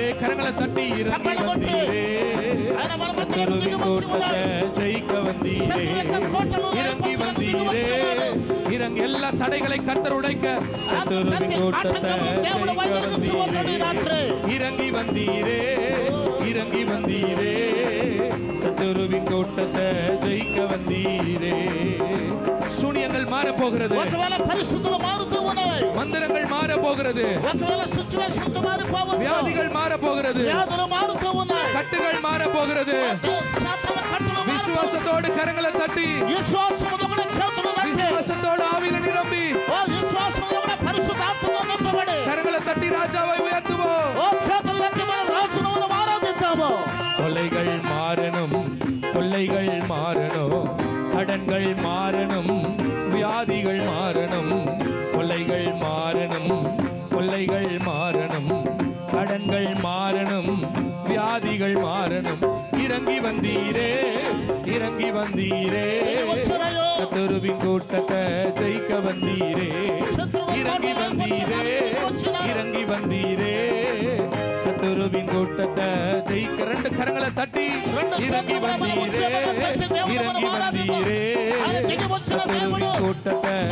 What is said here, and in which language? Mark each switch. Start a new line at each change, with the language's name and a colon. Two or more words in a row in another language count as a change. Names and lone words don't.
Tamil: கரங்களை தட்டி இறங்கி வந்தீரே சத்துருவின் கூட்டத்தை ஜெயிக்க வந்தீரே இறங்கி வந்தீரே இறங்கி எல்லா தடைகளை கர்த்தர் உடைக்க சத்துருவின் கூட்டத்தை ஜெயிக்க வந்தீரே இறங்கி வந்தீரே இறங்கி வந்தீரே சத்துருவின் கூட்டத்தை ஜெயிக்க வந்தீரே சூனியங்கள் மாற போகிறது
Telugu: ఒకవేళ పరిస్థితులు మారుతూ ఉన్నాయి
Tamil: மந்திரங்கள் மாற போகிறது
Telugu: ఒకవేళ సిచువేషన్స్ మారిపోవచ్చు
Tamil: வியாதிகள் மாற போகிறது
Telugu: వ్యాధులు మారుతూ ఉన్నాయి
Tamil: கட்டுகள் மாற போகிறது
Telugu: శాతల కట్టులు
Tamil: விசுவாசத்தோடு கரங்களை தட்டி
Telugu: విశ్వాసముతో కూడా చేతులు తట్టి
Tamil: விசுவாசத்தோடு ஆவியில நிரம்பி
Telugu: ఓ విశ్వాసముతో కూడా పరిశుద్ధాత్మతో నింపబడి
Tamil: கரங்களை தட்டி ராஜாவை உயர்த்துவோம்
Telugu: ఓ చేతులు తట్టి మన రాజును ఆరాధిద్దాము
Tamil: கொள்ளைகள் மாறணும் கொள்ளைகள் மாறணும் கடன்கள் மாறணும் வியாதிகள் மாறணும் கொள்ளைகள் மாறணும் கொள்ளைகள் மாறணும் கடன்கள் மாறணும் வியாதிகள் மாறணும் இறங்கி வந்தீரே இறங்கி வந்தீரே சத்துருவின் கூட்டத்தை ஜெயிக்க வந்தீரே இறங்கி வந்தீரே இறங்கி வந்தீரே சத்துருவின் கூட்டத்தை ஜெயிக்க ரெண்டு கரங்களை தட்டி இறங்கி வந்தீரே இறங்கி வந்தீரே சத்துருவின் கூட்டத்தை